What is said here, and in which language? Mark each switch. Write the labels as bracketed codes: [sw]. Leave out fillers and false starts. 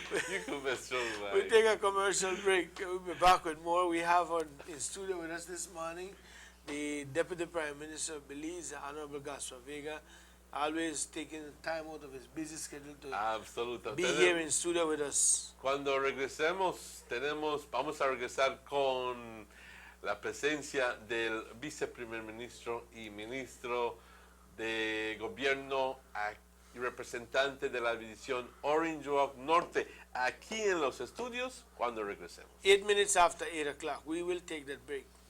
[en] You could be strong, man. We'll take a commercial break. We'll be back with more. We have in studio with us this morning the Deputy Prime Minister of Belize, the Honorable Gaspar Vega, always taking time out of his busy schedule to be here in studio with us. [es] Cuando regresemos, vamos a regresar con la presencia del viceprimer ministro y ministro de gobierno y representante de la división Orange Walk Norte aquí en los estudios cuando regresemos. [en] 8 minutes after 8 o'clock, we will take that break.